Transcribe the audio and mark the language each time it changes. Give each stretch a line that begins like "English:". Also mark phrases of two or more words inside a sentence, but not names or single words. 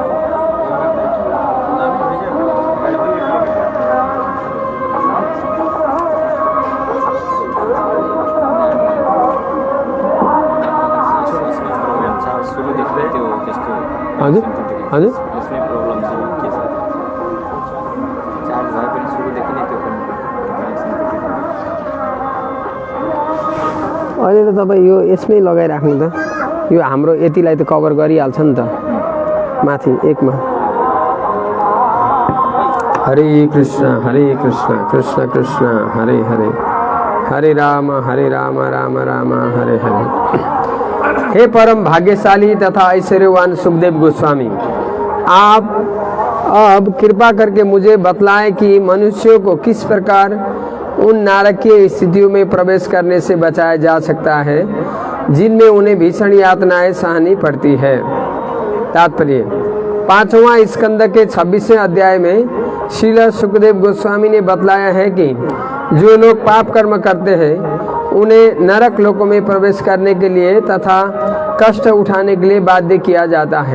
Nepali: हजुर हजुर अहिले त तपाईँ यो यसमै लगाइराख्नु त यो हाम्रो यतिलाई त कभर गरिहाल्छ नि त माथि एकमा
Sanskrit: हरे कृष्ण कृष्ण कृष्ण हरे हरे हरे राम राम राम हरे हरे।
Hindi: हे परम भाग्यशाली तथा ऐश्वर्यवान सुखदेव गोस्वामी आप अब कृपा करके मुझे बतलाएं कि मनुष्यों को किस प्रकार उन नारकीय स्थितियों में प्रवेश करने से बचाया जा सकता है जिनमें उन्हें भीषण यातनाएं सहनी पड़ती है। तात्पर्य 5वां स्कंद के 26वें अध्याय में श्रील सुखदेव गोस्वामी ने बतलाया है कि जो लोग पाप कर्म करते हैं उन्हें नरक लोकों में प्रवेश करने के लिए तथा कष्ट उठाने के लिए बाध्य किया जाता है।